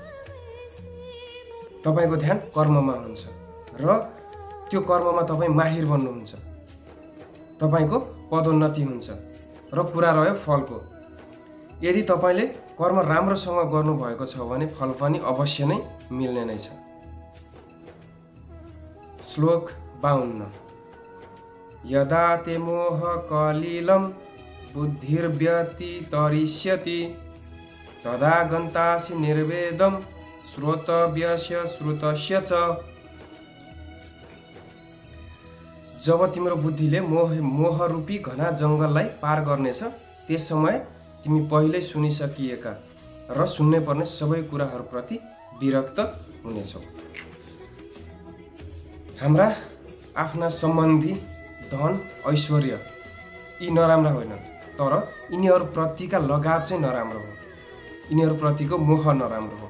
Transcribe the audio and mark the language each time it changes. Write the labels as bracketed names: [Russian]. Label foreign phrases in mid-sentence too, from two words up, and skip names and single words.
[Nepali] तपाईको ध्यान कर्ममा हुन्छ र त्यो कर्ममा तपाई माहिर बन्नुहुन्छ, तपाईको पदोन्नति हुन्छ र कुरा रह्यो फलको। यदि तपाईले कर्म राम्रोसँग गर्नुभएको छ भने फल पनि अवश्य नै मिल्ने नै छ। श्लोक 52। [Sanskrit] यदा ते मोह कलिलं बुद्धिर्व्यतितरिष्यति तदा गन्तासि निर्वेदं श्रोतव्यस्य श्रुतस्य च। [Nepali] जब तिम्रो बुद्धिले मोह रूपी घना जङ्गललाई पार गर्नेछ त्यस समय तिमी पहिल्यै सुनिसकिएका र सुन्नै पर्ने सबै कुराहरूप्रति विरक्त हुनेछौ। हाम्रा आफ्ना सम्बन्धी धन ऐश्वर्य यी नराम्रा होइनन्, तर यिनीहरूप्रतिका लगाव चाहिँ नराम्रो हो, यिनीहरूप्रतिको मोह नराम्रो हो।